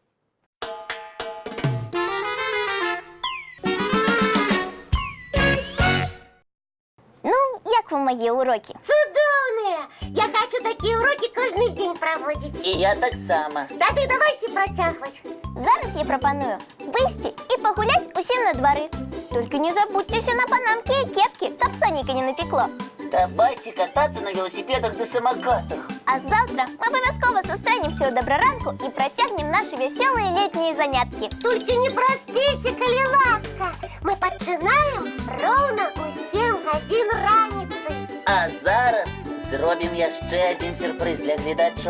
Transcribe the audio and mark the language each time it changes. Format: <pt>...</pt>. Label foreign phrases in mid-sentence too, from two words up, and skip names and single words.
<be>Ну, як вам мае ўрокі? Цудоўныя! Я хочу такія урокі кожны дзень праводзіць. І я таксама. Тады давайте працягваць. Зараз я прапаную выйсці і пагуляць усім на двары. Толькі не забудзьцеся на панамкі і кепкі, каб сонейка не напекло.</be> <ru>Давайте кататься на велосипедах да самокатах.</ru> <be>А завтра мы абавязкова сустрэнемся ў добраранку і працягнем нашы вясёлыя летнія заняткі. Толькі не праспіце, калі ласка. Мы пачынаем роўна ў 7 гадзін раніцы. А зараз зробім яшчэ адзін сюрпрыз для гледачоў.</be>